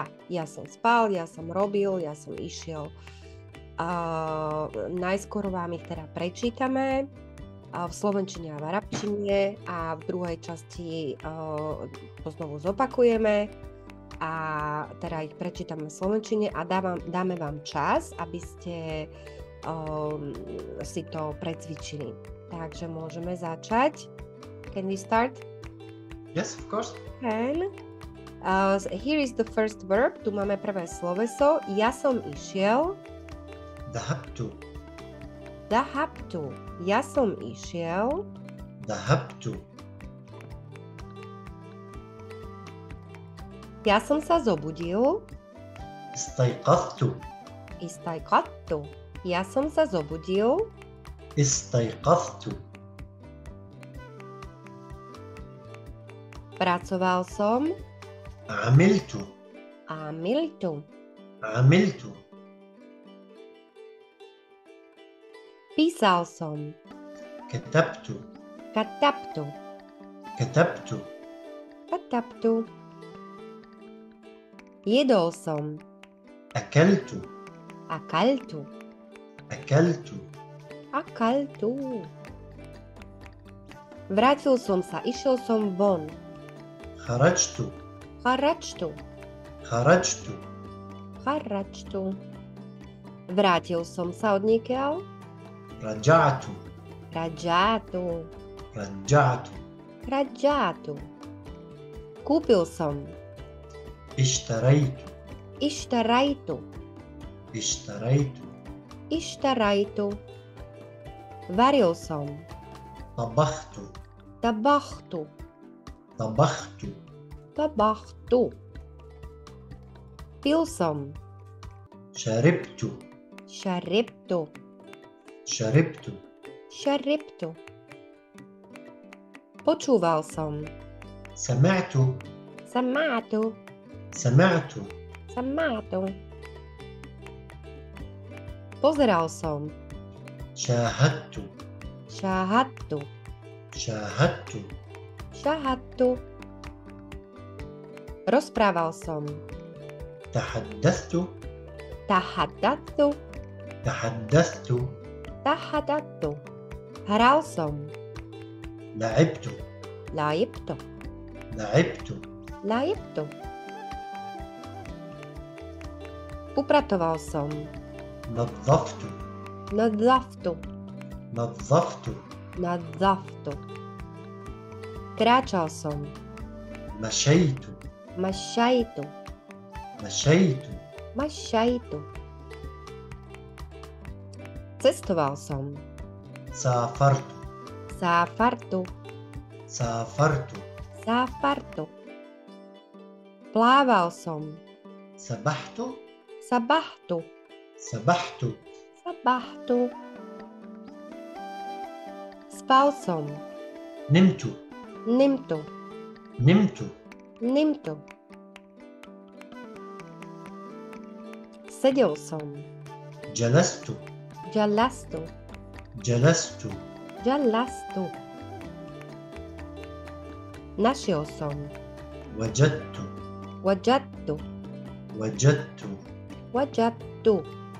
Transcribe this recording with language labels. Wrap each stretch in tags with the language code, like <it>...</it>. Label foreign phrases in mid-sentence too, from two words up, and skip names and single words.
<sk>Ja som spal, ja som robil, ja som išiel. Najskôr vám ich teda prečítame v slovenčine a v arabčine a v druhej časti to znovu zopakujeme. A teda ich prečítame v slovenčine a dáme vám čas, aby ste si to precvičili. Takže môžeme začať.</sk> <en>Can we start? Yes, of course. Can. Here is the first verb.</en> <sk>Tu máme prvé sloveso. Ja som išiel.</sk> <ar>ذهبت.</ar> <sk>Dahabtu. Ja som išiel.</sk> <ar>ذهبت.</ar> <sk>Ja som sa zobudil.</sk> <ar>استيقظت.</ar> <sk>Istaiqattu. Ja som sa zobudil.</sk> <ar>استيقظت.</ar> <sk>Pracoval som.</sk> <ar>عملت. Amiltu. عملت.</ar> <sk>Písal som.</sk> <ar>كتبت. Katabtu. كتبت. Katabtu.</ar> <sk>Jedol som.</sk> <ar>أكلت. Akaltu. أكلت. Akaltu.</ar> <sk>Vrátil som sa, išiel som von.</sk> <ar>خرجت. Charačtu. خرجت. Charačtu.</ar> <sk>Vrátil som sa od niekiaľ.</sk> <ar>رجعت. Rajatu. رجعت.</ar> <sk>Rajatu. Kúpil som.</sk> <ar>اشتريت. Ištarajtu. اشتريت.</ar> <sk>Ištarajtu. Varil som.</sk> <ar>طبخت. Tabachtu. طبخت.</ar> <sk>Tabachtu. Pil som.</sk> <ar>شربت. Šaribtu. شربت.</ar> <sk>Šaribtu. Počúval som.</sk> <ar>سمعت. Samatu. سمعت.</ar> <sk>Samatu. Pozeral som.</sk> <ar>شاهدت. Šahattu. شاهدت.</ar> <sk>Šahattu. Rozprával som.</sk> <ar>تحدثت. Tahadattu. تحدثت.</ar> <sk>Tahadattu. Hral som.</sk> <ar>لعبت. Laibtu. لعبت.</ar> <sk>Laibtu. Upratoval som.</sk> <ar>نظفت. Nadzaftu. نظفت.</ar> <sk>Nadzaftu. Kráčal som.</sk> <ar>مشيت. Mašajtu. مشيت.</ar> <sk>Mašajtu. Cestoval som.</sk> <ar>سافرت. Sáfartu. سافرت.</ar> <sk>Sáfartu. Plával som.</sk> <ar>سبحت. Sabahtu. سبحت.</ar> <sk>Sabahtu. Spal som.</sk> <ar>نمت. Nimtu. نمت.</ar> <sk>Nimtu. Sedel som.</sk> <ar>جلست. Jalastu. جلست. Jalastu.</ar> <sk>Našiel som.</sk> <ar>وجدت. Wajadtu. وجدت. Wajadtu.</ar>